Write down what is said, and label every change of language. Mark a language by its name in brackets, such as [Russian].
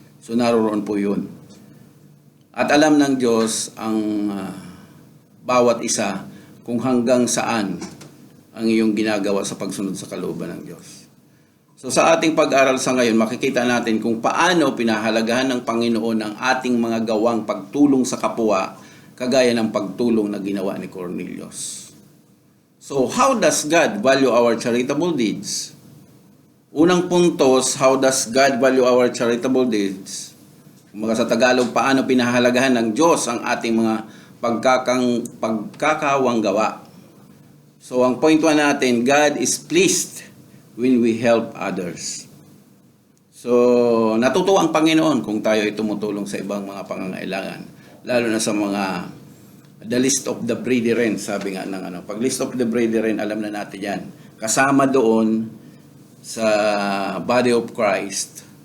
[Filipino] So, naroon po yun. At alam ng Diyos ang bawat isa kung hanggang saan ang iyong ginagawa sa pagsunod sa kalooban ng Diyos. So sa ating pag-aral sa ngayon, makikita natin kung paano pinahalagahan ng Panginoon ang ating mga gawang pagtulong sa kapwa, kagaya ng pagtulong na ginawa ni Cornelius. [English] So how does God value our charitable deeds? Unang puntos, how does God value our charitable deeds? [Filipino] Kumbaga sa Tagalog, paano pinahalagahan ng Diyos ang ating mga pagkakawang gawa? [English] So ang point 1 natin, God is pleased when we help others. [Filipino] So, natutuwa ang Panginoon kung tayo ay tumutulong sa ibang mga pangangailangan. Lalo na sa mga the list of the brethren, sabi nga ng pag list of the brethren, alam na natin yan. Kasama doon sa body of Christ.